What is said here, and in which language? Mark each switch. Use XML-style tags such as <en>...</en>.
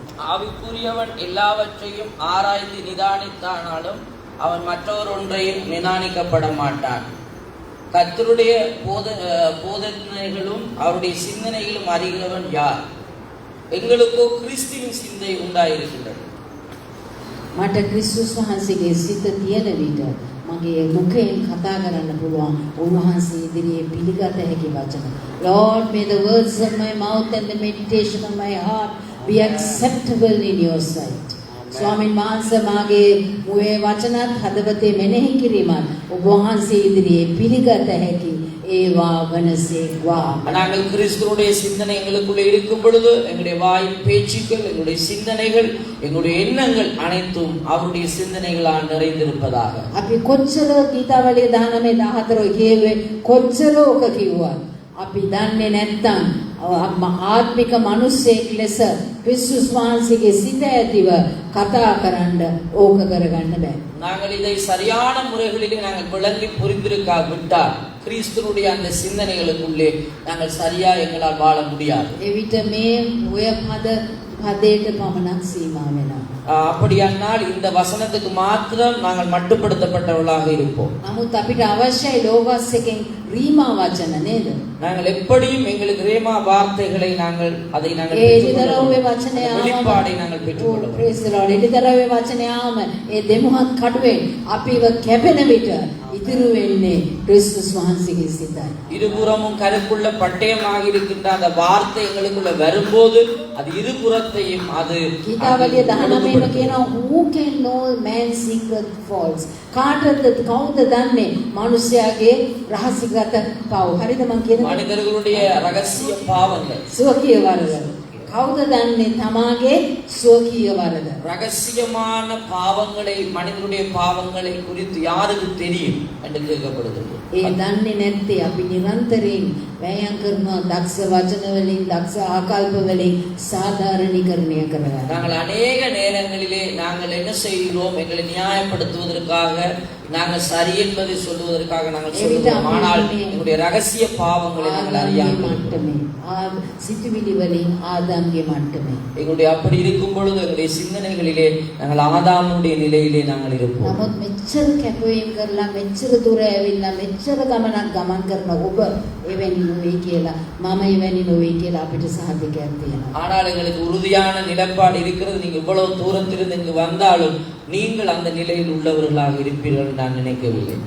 <ta>ஆவிக்குரியவன் எல்லாவற்றையும் ஆராய்ந்து நிதானித்தானாலும் அவன் மற்றவர் ஒன்றையும் நிதானிக்கப்பட மாட்டான். கர்த்தருடைய போதனைகளும் அவருடைய சிந்தனைகளும் அறிகிறவன் யார்? எங்களுக்கோ கிறிஸ்துவின் சிந்தை உண்டாயிருக்கின்றது.</ta> <si>මට ක්‍රිස්තුස් වහන්සේගේ සිත තියෙන විට මගේ මුඛයෙන් කතා කරන්න පුළුවන් උන්වහන්සේ ඉදිරියේ පිළිගත හැකි වචන.</si> <en>Lord, may the words of my mouth and the meditation of my heart be acceptable in your sight.</en> <si>ස්වාමීන් වහන්සේ මාගේ මුවේ වචනත් හදවතේ මෙනෙහි කිරීමත් ඔබ වහන්සේ ඉදිරියේ පිළිගත හැකි ඒවා වනසේක්වා.</si> <ta>நாங்கள் கிறிஸ்துவுடைய சிந்தனை எங்களுக்குள்ளே இருக்கும் பொழுது எங்களுடைய வாயின் பேச்சுக்கள், எங்களுடைய சிந்தனைகள், எங்களுடைய எண்ணங்கள் அனைத்தும் அவருடைய சிந்தனைகளால் நிறைந்திருப்பதாக.</ta> <si>අපි කොච්චර ගීතාවලිය 19:14 කියුවේ කොච්චර ඕක කිව්වත් අපි දන්නේ නැත්නම් ආත්මික මිනිස්සෙක් ලෙස ක්‍රිස්තුස් වහන්සේගේ සිත ඇතිව කතා කරන්න ඕක කරගන්න බෑ.</si> <ta>நாங்கள் இதை சரியான முறைகளிலே நாங்கள் விளங்கி புரிந்திருக்காவிட்டால் கிறிஸ்துவுடைய அந்த சிந்தனைகளுக்குள்ளே நாங்கள் சரியா எங்களால் வாழ முடியாது.</ta> <si>එවිට මේ ඔය පදයට පමණක් සීමා වෙනවා.</si> <ta>அப்படியானால் இந்த வசனத்துக்கு மாத்திரம் நாங்கள் மட்டுப்படுத்தப்பட்டவர்களாக இருப்போம்.</ta> <si>නමුත් අපිට අවශ්‍යයි ලෝකස් එකෙන් රීමා වචන නේද?</si> <ta>நாங்கள் எப்படியும் எங்களுக்கு ரேமா வார்த்தைகளை நாங்கள் அதை நாங்கள்</ta> <si>එලිදරව්වේ වචනය</si> <ta>வெளிப்பாடை நாங்கள் பெற்றுக்கொள்ள வேண்டும்.</ta> <en>praise the Lord.</en> <si>එලිදරව්වේ වචනය ආම ඒ දෙමුහත් කඩුවේ අපිව කැපෙන විට ඉතිරි වෙන්නේ ක්‍රිස්තුස් වහන්සේගේ සිතයි.</si> <ta>இருபுறமும் கருக்குள்ள பட்டயமாக இருக்கின்ற அந்த வார்த்தை எங்களுக்குள்ள வரும்போது அது இருபுறத்தையும் அது</ta> <si>ගීතාවලිය 19ම කියනවා</si> <en>who can know man's secret faults.</en> <si>කාටද කවුද දන්නේ මිනිස්යාගේ රහසිගත පව්. හරිද මං කියන්නේ?</si> <ta>மனிதர்களுடைய ரகசிய பாவங்கள்.</ta> <si>ස්වකීය වරද. කවුද දන්නේ තමාගේ ස්වකීය වරද?</si> <ta>ரகசியமான பாவங்களை, மனிதனுடைய பாவங்களை குறித்து யாருக்கு தெரியும் என்று கேட்கப்படுகிறது.</ta> <si>ඒ දන්නේ නැත්තේ අපි නිරන්තරයෙන් වැයම් කරනවා දක්ෂ වචන වලින්, දක්ෂ ආකල්ප වලින් සාධාරණීකරණය කරනවා.</si> <ta>நாங்கள் அநேக நேரங்களிலே நாங்கள் என்ன செய்கிறோம், எங்களை நியாயப்படுத்துவதற்காக, நாங்கள் சரி என்பதை சொல்வதற்காக நாங்கள் சொல்லுவோம். ஆனால் எங்களுடைய ரகசிய பாவங்களை நாங்கள் அறியாமல்</ta> <si>මට්ටමේ සිතුවිලි වලින් ආදාම්ගේ මට්ටමේ.</si> <ta>எங்களுடைய அப்படி இருக்கும் பொழுது எங்களுடைய சிந்தனைகளிலே நாங்கள் ஆதாமுடைய நிலையிலே நாங்கள் இருப்போம்.</ta> <si>නමුත් මෙච්චර කැපවීම කරලා මෙච්චර දුර ඇවිල්ලා මෙච්චර ගමනක් ගමන් කරන ඔබ එවැනි නොවේ කියලා මම එවැනි නොවේ කියලා අපිට සාධකයක් තියෙනවා.</si> <ta>ஆனால் எங்களுக்கு உறுதியான நிலைப்பாடு இருக்கிறது. நீங்க இவ்வளவு தூரத்திலிருந்து இங்கு வந்தாலும் நீங்கள் அந்த நிலையில் உள்ளவர்களாக இருப்பீர்கள் நான் நினைக்கவில்லை.</ta>